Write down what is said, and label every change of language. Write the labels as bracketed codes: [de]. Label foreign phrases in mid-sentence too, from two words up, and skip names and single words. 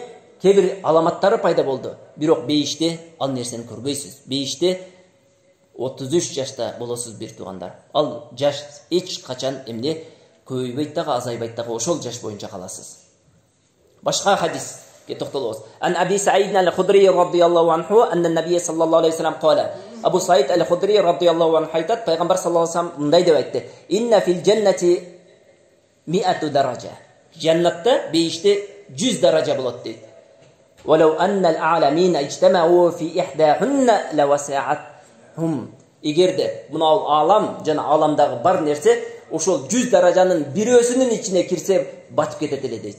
[ky] Кебир аламаттары пайда болду. Бирок бейиште ал нерсени көрбөйсүз. Бейиште 33 жашта болосуз бир туугандар. Ал жаш эч качан эмне? Көбөйбөйт дагы, азайбайт дагы, ошол жаш боюнча каласыз. Башка хадис токтолобуз. [ar] عن أبي سعيد الخدري رضي الله عنه أن النبي صلى الله عليه وسلم قال. [ky] Абу Саид аль-Худри [ar] رضي الله عنه [ky] айтат, пайгамбар [ar] صلى الله عليه وسلم [ky] мындай деп айтты: [ar] "إن في الجنة 100 درجة." [ky] Жаннатта бейиште 100 даража болот дейт. [ar] "ولو أن العالمين اجتمعوا في إحداهن لوسعتهم." [ky] Эгерде мынау алам жана аламдагы бар нерсе ошол 100 даражанын бирөөсүнүн ичине кирсе батып кетет эле дейт.